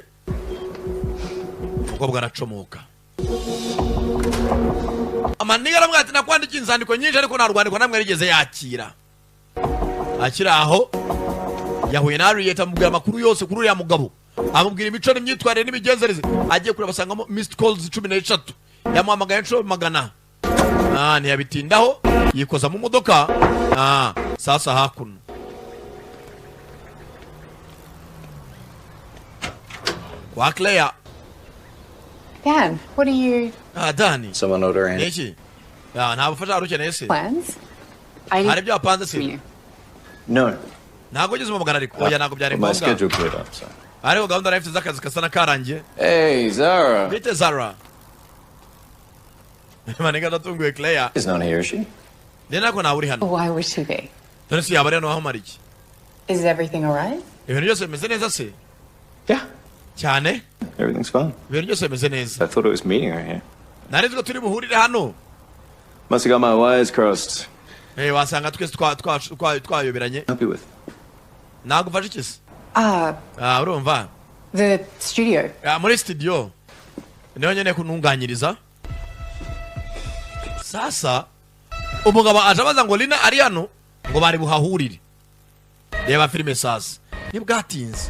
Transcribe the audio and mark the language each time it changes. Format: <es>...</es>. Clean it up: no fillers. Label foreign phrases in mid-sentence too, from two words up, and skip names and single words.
<rw>Mukobwa aracomoka. Amaniga aramubwira ati nakwandikiye inzandiko nyinshi ariko nta rwandiko namwe yarigeze yakira. Akira aho yahuye na Harriet amubwira amakuru yose kuri uriya mugabo. Amubwira imico n'imyitwarire n'imigenzereze. Agiye kureba basangamo</rw> <en>missed calls</en> <rw>13. Yamuhamagaye inshuro magana. Ntiyabitindaho yikoza mu modoka. Sasa hakuno. Kwa Claire.</rw> <en>Dan, what are you... Dani. Someone order in.</en> <rw>Niki? Ntabwo ufasha arukeneye se.</rw> <en>Plans?</en> <rw>Hari ibyo wapanze se?</rw> <en>No.</en> <rw>Ntabwo ugeze umugana ariko. Oya ntabwo byari</rw> <en>My</en> <rw>ngombwa.</rw> <en>schedule cleared up, so.</en> <rw>Ariko gahunda nafite z'akazi kasa n'akarangiye.</rw> <en>Hey, Zara.</en> <rw>Bite Zara. Maniga natunguye Claire.</rw> <en>Is not here, is she?</en> <rw>Nena ko nawe uri hano.</rw> <en>Why would she be?</en> <rw>None si yaba rero aho mariki.</rw> <en>Is everything alright?</en> <rw>Ibintu byose bimeze neza se?</rw> <en>Yeah.</en> <rw>Cyane?</rw> <en>Everything's fine.</en> <rw>Ibintu byose bimeze neza.</rw> <en>I thought it was meeting her here.</en> <rw>Nari nzi ko turi buhurire hano.</rw> <en>Must have got my wires crossed.</en> <rw>Wasanga twese twayoberanye.</rw> <en>Help you with?</en> <rw>Nagufasha iki se? Urumva?</rw> <en>The studio.</en> <rw>Muri studio. Niho nyene kununganyiriza. Sasa umugabo aje abaza ngo Lina ari hano ngo bari buhahurire. Reba filime sasa. Nibwatinze.</rw>